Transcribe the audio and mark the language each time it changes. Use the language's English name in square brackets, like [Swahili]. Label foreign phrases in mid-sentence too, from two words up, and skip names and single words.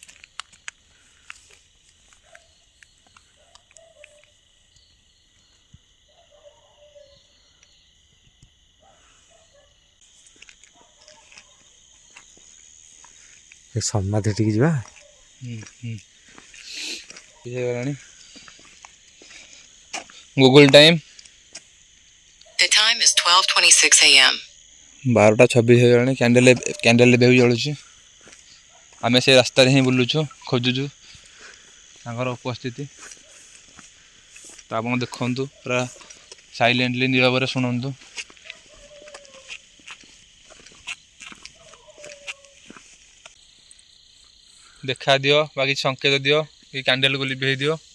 [Odia] ଏ ସମାଧି ଟିକେ ଯିବା। ହେଇଗଲାଣି ଗୁଗଲ ଟାଇମ୍। [English] The time is 12:26 a.m. [Odia] 12:26 ହେଇଗଲାଣି। କ୍ୟାଣ୍ଡେଲ ଏବେ ବି ଜଳୁଛି। ଆମେ ସେ ରାସ୍ତାରେ ହିଁ ବୁଲୁଛୁ, ଖୋଜୁଛୁ ତାଙ୍କର ଉପସ୍ଥିତି। ତ ଆପଣ ଦେଖନ୍ତୁ, ପୁରା ସାଇଲେଣ୍ଟଲି ନୀରବରେ ଶୁଣନ୍ତୁ। ଦେଖା ଦିଅ ବା କିଛି ସଂକେତ ଦିଅ, କି କ୍ୟାଣ୍ଡେଲକୁ ଲିଭେଇ ଦିଅ।